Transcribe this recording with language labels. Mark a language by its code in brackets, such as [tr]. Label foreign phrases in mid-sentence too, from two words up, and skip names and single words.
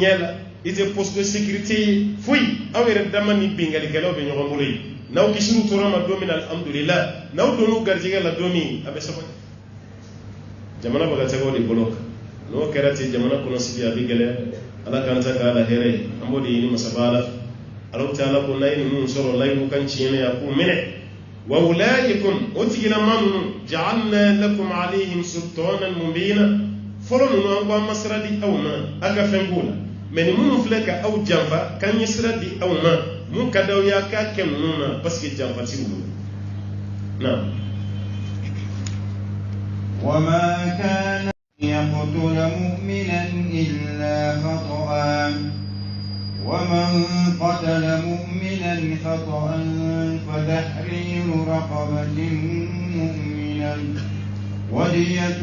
[bm] ɲɛ la i tɛ [fr] poste de sécurité [bm] ye foyi aw yɛrɛ dama ni bingalikɛlaw bɛ ɲɔgɔn bolo yen n'aw kisiriw tora ma don min na alhamdulillah n'aw donn'u garijɛgɛ la don min a bɛ sabati jamana bɛ ka tɛgɛw de bolo kan n'o kɛra ten jamana kɔnɔsigi a bɛ gɛlɛya ala k'an ta k'a la hɛrɛ ye an b'o de ɲini masaba ala fɛ alaw taala ko n'a ye ninnu sɔrɔ layidu kan tiɲɛnɛ a k'u minɛ [ar] وأولئكم [bm] o tigilama ninnu [ar] جعلنا لكم عليهم سلطانا مبينا [bm] fɔlɔ ninnu an ko an ma sira di aw ma a ka fɛn k'u la mais ni minnu filɛ ka aw janfa k'an ye sira di aw ma mun ka d'aw y'a k'a kɛ ninnu na [fr] parce que [bm] janfa ti bolo na [ar] وما كان يقتل مؤمنا إلا خطأ ومن قتل مؤمنا خطأ فتحرير رقبة مؤمنا ودية